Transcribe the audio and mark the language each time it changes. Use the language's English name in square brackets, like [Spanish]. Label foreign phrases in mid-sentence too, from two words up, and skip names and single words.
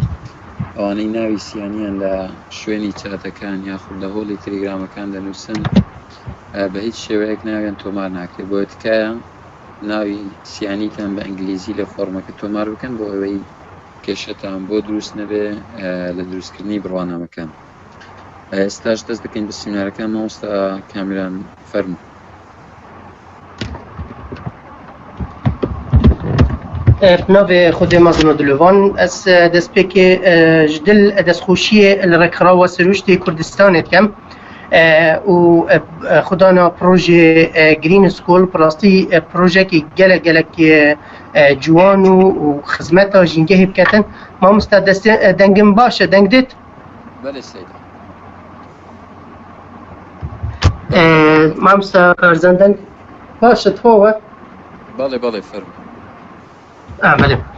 [Central Kurdish] ئەوانەی ناوی سیانیان لە شوێنی چاتەکان یاخود لە هۆڵی تەلەگرامەکان دەنووسن بە هیچ شێوەیەک ناویان تۆمار ناکرێت، بۆ تکایە ناوی سیانیتان بە ئینگلیزی لە فۆرمەکە تۆمار بکەن بۆ ئەوەی کێشەتان بۆ دروست نەبێ لە دروستکردنی بڕوانامەکان. ئێستاش دەست دەکەین بە سیمینارەکان. مامۆستا کامیران فەرموو. [Kurdish] بنابێ خودێ مەزن دلۆڤان ئەس دەستپێکێ ji dil destxweşiyê li Rêkxirawa Siruştê Kurdistanê dikem û xudana projê Green School pirastî projekê gelek ciwan û xizmeta jîngehê biketin. Mamosta destê dengin baş e, deng dêt? Belê Seyda. Mamosta Karzan deng baş e tixwe we? Belê fەrmوو. [Central Kurdish] بله.